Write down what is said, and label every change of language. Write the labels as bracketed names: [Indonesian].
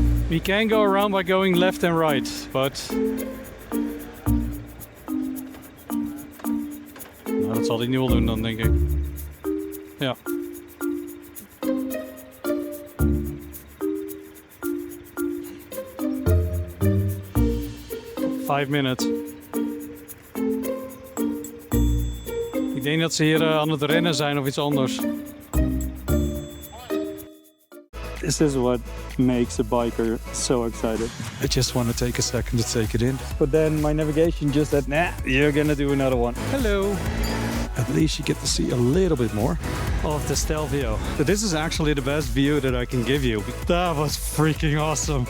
[English] We can go around by going left and right, but... [Dutch] Nou, dat zal hij nu wel doen dan, denk ik. Ja. [English] Five minutes. [Dutch] Ik denk dat ze hier aan het rennen zijn of iets anders. [English] This is what makes a biker so excited. I just want to take a second to take it in. But then my navigation just said, nah, you're gonna do another one. Hello. At least you get to see a little bit more of the Stelvio. So this is actually the best view that I can give you. That was freaking awesome.